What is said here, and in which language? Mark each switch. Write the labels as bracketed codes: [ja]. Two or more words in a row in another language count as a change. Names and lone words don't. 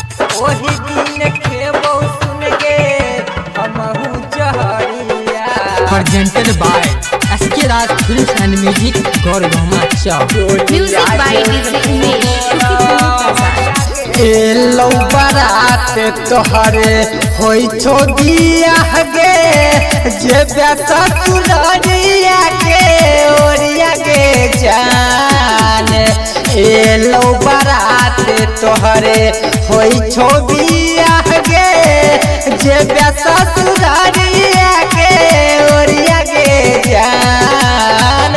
[anp] ओही दिन खेबो सुन के हमहू जहरिया। [en] Presented by SK Raj Films and Music Gauravma Chowk. Music by DJ Umesh. [anp] एलो बारात तोहरे होई छो बियाह गे जे बेटा तुलरिया के ओरिया गे जान। एलो बारात तोहरे होई छो बियाह गे जे बेटा तुलरिया के ओरिया गे जान।